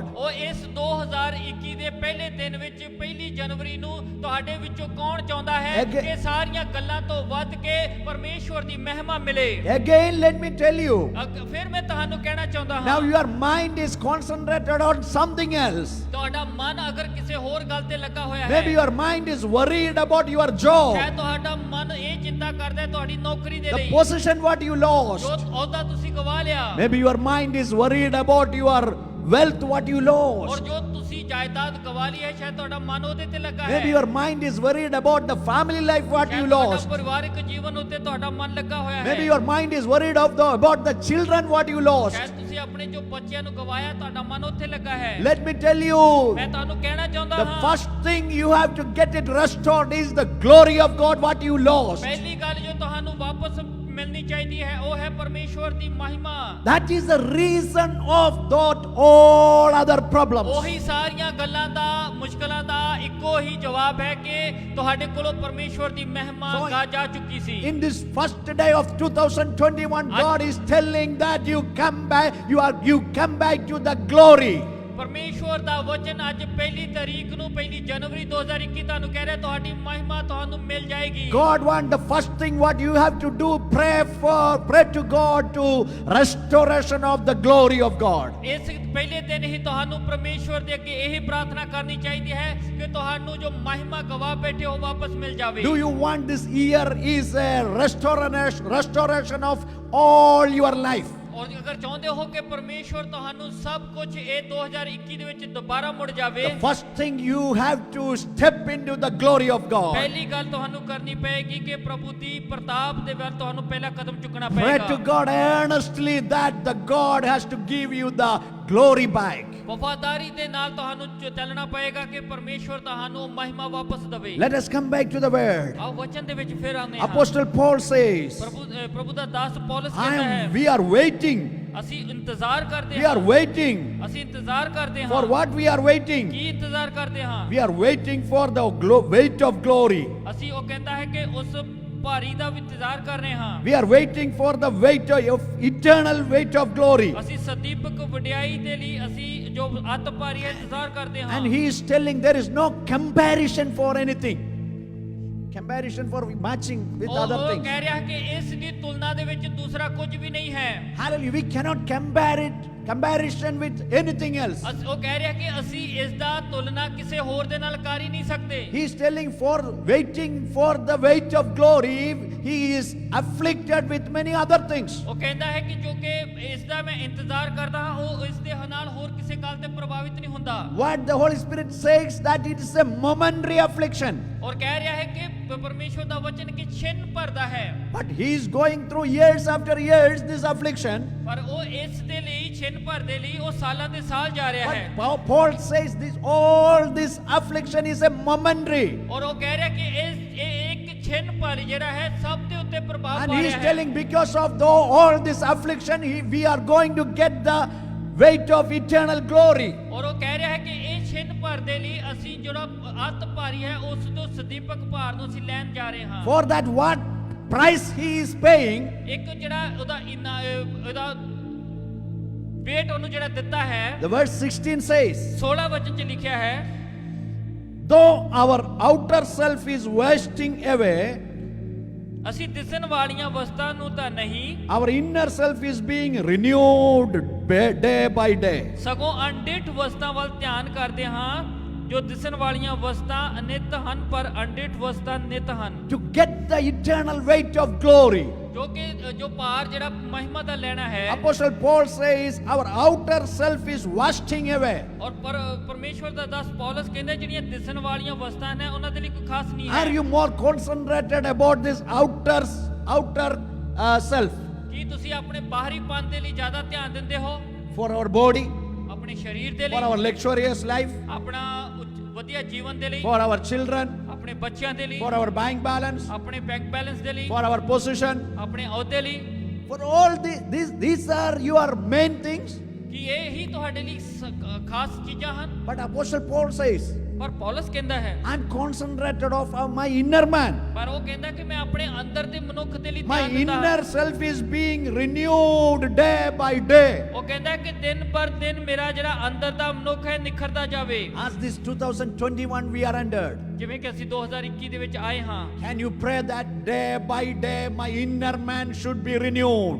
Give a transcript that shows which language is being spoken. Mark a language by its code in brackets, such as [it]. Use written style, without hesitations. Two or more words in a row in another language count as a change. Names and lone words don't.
[pa] ਉਹ ਇਸ 2021 ਦੇ ਪਹਿਲੇ ਦਿਨ ਵਿੱਚ ਪਹਿਲੀ ਜਨਵਰੀ ਨੂੰ ਤੁਹਾਡੇ ਵਿੱਚੋਂ ਕੌਣ ਚਾਹੁੰਦਾ ਹੈ [en] Again- [pa] ਕਿ ਸਾਰੀਆਂ ਗੱਲਾਂ ਤੋਂ ਵੱਧ ਕੇ ਪਰਮੇਸ਼ਵਰ ਦੀ ਮਹਿਮਾ ਮਿਲੇ? [en] Again, let me tell you. [pa] ਫਿਰ ਮੈਂ ਤੁਹਾਨੂੰ ਕਹਿਣਾ ਚਾਹੁੰਦਾ [en] Now [pa] ਹਾਂ, [en] your mind is concentrated on something else. [pa] ਤੁਹਾਡਾ ਮਨ ਅਗਰ ਕਿਸੇ ਹੋਰ ਗੱਲ ਤੇ ਲੱਗਾ ਹੋਇਆ [en] Maybe [pa] ਹੈ, [en] your mind is worried about your job, [pa] ਸ਼ਾਇਦ ਤੁਹਾਡਾ ਮਨ ਇਹ ਚਿੰਤਾ ਕਰਦਾ ਹੈ ਤੁਹਾਡੀ ਨੌਕਰੀ ਦੇ [en] the [pa] ਲਈ, [en] position what you [pa] ਜੋ [en] lost. [pa] ਅਹੁਦਾ ਤੁਸੀਂ ਗਵਾ ਲਿਆ, [en] Maybe your mind is worried about your wealth what you [pa] ਔਰ [en] lost. [pa] ਜੋ ਤੁਸੀਂ ਜਾਇਦਾਦ ਗਵਾ ਲਈ ਹੈ, ਸ਼ਾਇਦ ਤੁਹਾਡਾ ਮਨ ਉਹਦੇ ਤੇ ਲੱਗਾ ਹੈ। [en] Maybe your mind is worried about the family life what you [pa] ਸ਼ਾਇਦ ਤੁਹਾਡਾ [en] lost. [pa] ਪਰਿਵਾਰਿਕ ਜੀਵਨ ਉੱਤੇ ਤੁਹਾਡਾ ਮਨ ਲੱਗਾ ਹੋਇਆ ਹੈ। [en] Maybe your mind is worried about the children what you lost. [pa] ਸ਼ਾਇਦ ਤੁਸੀਂ ਆਪਣੇ ਜੋ ਬੱਚਿਆਂ ਨੂੰ ਗਵਾਇਆ, ਤੁਹਾਡਾ ਮਨ ਉੱਥੇ ਲੱਗਾ ਹੈ। [en] Let me tell you, [pa] ਮੈਂ ਤੁਹਾਨੂੰ ਕਹਿਣਾ ਚਾਹੁੰਦਾ [en] the [pa] ਹਾਂ, [en] first thing you have to get it restored is the glory of God what you lost. [pa] ਪਹਿਲੀ ਗੱਲ ਜੋ ਤੁਹਾਨੂੰ ਵਾਪਸ ਮਿਲਣੀ ਚਾਹੀਦੀ ਹੈ ਉਹ ਹੈ ਪਰਮੇਸ਼ਵਰ ਦੀ ਮਹਿਮਾ। [en] That is the reason of that all other problems. [pa] ਉਹੀ ਸਾਰੀਆਂ ਗੱਲਾਂ ਦਾ, ਮੁਸ਼ਕਲਾਂ ਦਾ ਇੱਕੋ ਹੀ ਜਵਾਬ ਹੈ ਕਿ ਤੁਹਾਡੇ ਕੋਲੋਂ ਪਰਮੇਸ਼ਵਰ ਦੀ ਮਹਿਮਾ [en] So, [pa] ਜਾ ਚੁੱਕੀ ਸੀ। [en] In this first day of 2021, God is telling that you come back to the glory. [pa] ਪਰਮੇਸ਼ਵਰ ਦਾ ਵਚਨ ਅੱਜ ਪਹਿਲੀ ਤਾਰੀਖ ਨੂੰ, ਪਹਿਲੀ ਜਨਵਰੀ 2021 ਤੁਹਾਨੂੰ ਕਹਿ ਰਿਹਾ ਤੁਹਾਡੀ ਮਹਿਮਾ ਤੁਹਾਨੂੰ ਮਿਲ ਜਾਏਗੀ। [en] God wants the first thing what you have to do, pray to God to restoration of the glory of God. [pa] ਇਸ ਪਹਿਲੇ ਦਿਨ ਹੀ ਤੁਹਾਨੂੰ ਪਰਮੇਸ਼ਵਰ ਦੇ ਅੱਗੇ ਇਹੀ ਪ੍ਰਾਰਥਨਾ ਕਰਨੀ ਚਾਹੀਦੀ ਹੈ ਕਿ ਤੁਹਾਨੂੰ ਜੋ ਮਹਿਮਾ ਗਵਾ ਬੈਠੇ ਹੋ ਵਾਪਸ ਮਿਲ ਜਾਵੇ। [en] Do you want this year is a restoration of all your life? [pa] ਔਰ ਅਗਰ ਚਾਹੁੰਦੇ ਹੋ ਕਿ ਪਰਮੇਸ਼ਵਰ ਤੁਹਾਨੂੰ ਸਭ ਕੁਝ ਇਹ 2021 ਦੇ ਵਿੱਚ ਦੁਬਾਰਾ ਮੁੜ ਜਾਵੇ, [en] The first thing you have to step into the glory of God. [pa] ਪਹਿਲੀ ਗੱਲ ਤੁਹਾਨੂੰ ਕਰਨੀ ਪਏਗੀ ਕਿ ਪ੍ਰਭੂ ਦੀ ਪ੍ਰਤਾਪ ਦੇ ਵੱਲ ਤੁਹਾਨੂੰ ਪਹਿਲਾ ਕਦਮ ਚੁੱਕਣਾ [en] Pray to [pa] ਪਏਗਾ। [en] God earnestly that the God has to give you the glory back. [pa] ਵਫਾਦਾਰੀ ਦੇ ਨਾਲ ਤੁਹਾਨੂੰ ਚੱਲਣਾ ਪਏਗਾ ਕਿ ਪਰਮੇਸ਼ਵਰ ਤੁਹਾਨੂੰ ਉਹ ਮਹਿਮਾ ਵਾਪਸ ਦੇਵੇ। [en] Let us come back to the word. [pa] ਆਓ ਵਚਨ ਦੇ ਵਿੱਚ ਫਿਰ ਆਉਂਦੇ ਹਾਂ। [en] Apostle Paul says, [pa] ਪ੍ਰਭੂ ਦਾ ਦਾਸ ਪੌਲਸ ਕਹਿੰਦਾ ਹੈ, [en] we are waiting. [pa] ਅਸੀਂ ਇੰਤਜ਼ਾਰ ਕਰਦੇ [en] We are [pa] ਹਾਂ। [en] waiting. [pa] ਅਸੀਂ ਇੰਤਜ਼ਾਰ ਕਰਦੇ [en] For [pa] ਹਾਂ। [en] what we are waiting? [pa] ਕੀ ਇੰਤਜ਼ਾਰ ਕਰਦੇ ਹਾਂ? [en] We are waiting for the weight of glory. [pa] ਅਸੀਂ ਉਹ ਕਹਿੰਦਾ ਹੈ ਕਿ ਉਸ ਭਾਰੀ ਦਾ ਵੀ ਇੰਤਜ਼ਾਰ ਕਰ ਰਹੇ ਹਾਂ। [en] We are waiting for the weight of eternal weight of glory. ਅਸੀਂ ਸਦੀਪਕ ਵਡਿਆਈ ਦੇ ਲਈ ਅਸੀਂ ਜੋ ਅਤ ਭਾਰੀ ਹੈ ਇੰਤਜ਼ਾਰ ਕਰਦੇ ਹਾਂ। And he is telling there is no comparison for anything. Comparison for matching with other [pa] ਉਹ [en] things. [pa] ਕਹਿ ਰਿਹਾ ਕਿ ਇਸ ਦੀ ਤੁਲਨਾ ਦੇ ਵਿੱਚ ਦੂਸਰਾ ਕੁਝ ਵੀ ਨਹੀਂ ਹੈ। [en] Hallelujah. We cannot comparison with anything else. [pa] ਉਹ ਕਹਿ ਰਿਹਾ ਕਿ ਅਸੀਂ ਇਸ ਦਾ ਤੁਲਨਾ ਕਿਸੇ ਹੋਰ ਦੇ ਨਾਲ ਕਰ ਹੀ ਨਹੀਂ ਸਕਦੇ। [en] He is telling for waiting for the weight of glory, he is afflicted with many other things. [pa] ਉਹ ਕਹਿੰਦਾ ਹੈ ਕਿ ਜੋ ਕਿ ਇਸ ਦਾ ਮੈਂ ਇੰਤਜ਼ਾਰ ਕਰਦਾ ਹਾਂ ਉਹ ਇਸ ਦੇ ਨਾਲ ਹੋਰ ਕਿਸੇ ਗੱਲ ਤੇ ਪ੍ਰਭਾਵਿਤ ਨਹੀਂ ਹੁੰਦਾ। [en] What the Holy Spirit says that it is a momentary affliction. [pa] ਔਰ ਕਹਿ ਰਿਹਾ ਹੈ ਕਿ ਪਰਮੇਸ਼ਵਰ ਦਾ ਵਚਨ ਕਿ ਛਿਨ ਭਰਦਾ ਹੈ। [en] But he is going through years after years this affliction. [pa] ਪਰ ਉਹ ਇਸ ਦੇ ਲਈ ਛਿਨ ਭਰ ਦੇ ਲਈ ਉਹ ਸਾਲਾਂ ਦੇ ਸਾਲ ਜਾ ਰਿਹਾ ਹੈ। [en] But Paul says all this affliction is a momentary. [pa] ਔਰ ਉਹ ਕਹਿ ਰਿਹਾ ਕਿ ਇਹ ਇੱਕ ਛਿਨ ਭਰ ਜਿਹੜਾ ਹੈ ਸਭ ਦੇ ਉੱਤੇ ਪ੍ਰਭਾਵ [en] And [pa] ਪਾ [en] he is [pa] ਰਿਹਾ ਹੈ। [en] telling because of all this affliction, we are going to get the weight of eternal glory. [pa] ਔਰ ਉਹ ਕਹਿ ਰਿਹਾ ਹੈ ਕਿ ਇਹ ਛਿਨ ਭਰ ਦੇ ਲਈ ਅਸੀਂ ਜਿਹੜਾ ਅਤ ਭਾਰੀ ਹੈ ਉਸ ਤੋਂ ਸਦੀਪਕ ਭਾਰ ਨੂੰ ਅਸੀਂ ਲੈਣ ਜਾ ਰਹੇ ਹਾਂ। [en] For that what price he is paying, [pa] ਇੱਕ ਜਿਹੜਾ ਉਹਦਾ ਵੇਟ ਉਹਨੂੰ ਜਿਹੜਾ ਦਿੱਤਾ ਹੈ, [en] the verse 16 says, [pa] 16 ਵਚਨ ਚ ਲਿਖਿਆ ਹੈ, [en] though our outer self is wasting away, [pa] ਅਸੀਂ ਦਿਸਣ ਵਾਲੀਆਂ ਵਸਤਾਂ ਨੂੰ ਤਾਂ ਨਹੀਂ, [en] our inner self is being renewed day by day. [pa] ਸਗੋਂ ਅਣਡਿੱਠ ਵਸਤਾਂ ਵੱਲ ਧਿਆਨ ਕਰਦੇ ਹਾਂ। ਜੋ ਦਿਸਣ ਵਾਲੀਆਂ ਵਸਤਾਂ ਅਨਿਤ ਹਨ ਪਰ ਅਣਡਿੱਠ ਵਸਤਾਂ ਨਿਤ ਹਨ। [en] To get the eternal weight of glory. [pa] ਜੋ ਭਾਰ ਜਿਹੜਾ ਮਹਿਮਾ ਦਾ ਲੈਣਾ ਹੈ। [en] Apostle Paul says our outer self is wasting away. [pa] ਔਰ ਪਰਮੇਸ਼ਵਰ ਦਾ ਦਾਸ ਪੌਲਸ ਕਹਿੰਦਾ ਜਿਹੜੀਆਂ ਦਿਸਣ ਵਾਲੀਆਂ ਵਸਤਾਂ ਨੇ ਉਹਨਾਂ ਦੇ ਲਈ ਕੋਈ ਖਾਸ ਨਹੀਂ ਹੈ। [en] Are you more concentrated about this outer self [pa] ਕੀ ਤੁਸੀਂ ਆਪਣੇ ਬਾਹਰੀ ਪਨ ਦੇ ਲਈ ਜ਼ਿਆਦਾ ਧਿਆਨ ਦਿੰਦੇ ਹੋ? [en] for our body? [pa] ਆਪਣੇ ਸਰੀਰ ਦੇ [en] for our [pa] ਲਈ, [en] luxurious life, [pa] ਆਪਣਾ ਵਧੀਆ ਜੀਵਨ ਦੇ ਲਈ, [en] for our children, [pa] ਆਪਣੇ ਬੱਚਿਆਂ ਦੇ ਲਈ, [en] for our bank balance, [pa] ਆਪਣੇ [en] bank balance [pa] ਦੇ ਲਈ, [en] for our position. [pa] ਆਪਣੇ ਅਹੁਦੇ ਲਈ, [en] For all these are your main things. [pa] ਕਿ ਇਹ ਹੀ ਤੁਹਾਡੇ ਲਈ ਖਾਸ ਚੀਜ਼ਾਂ ਹਨ। [en] But Apostle Paul says, [pa] ਪਰ ਪੌਲਸ ਕਹਿੰਦਾ ਹੈ, [en] I'm concentrated of my inner man. [pa] ਪਰ ਉਹ ਕਹਿੰਦਾ ਕਿ ਮੈਂ ਆਪਣੇ ਅੰਦਰ ਦੇ ਮਨੁੱਖ ਦੇ ਲਈ [en] My [pa] ਧਿਆਨ ਦਿੰਦਾ ਹਾਂ। [en] inner self is being renewed day by day. [pa] ਉਹ ਕਹਿੰਦਾ ਕਿ ਦਿਨ ਪਰ ਦਿਨ ਮੇਰਾ ਜਿਹੜਾ ਅੰਦਰ ਦਾ ਮਨੁੱਖ ਹੈ ਨਿਖਰਦਾ ਜਾਵੇ। [en] As this 2021 we are entered, [pa] ਜਿਵੇਂ ਕਿ ਅਸੀਂ 2021 ਦੇ ਵਿੱਚ ਆਏ ਹਾਂ, [en] can you pray that day by day my inner man should be renewed?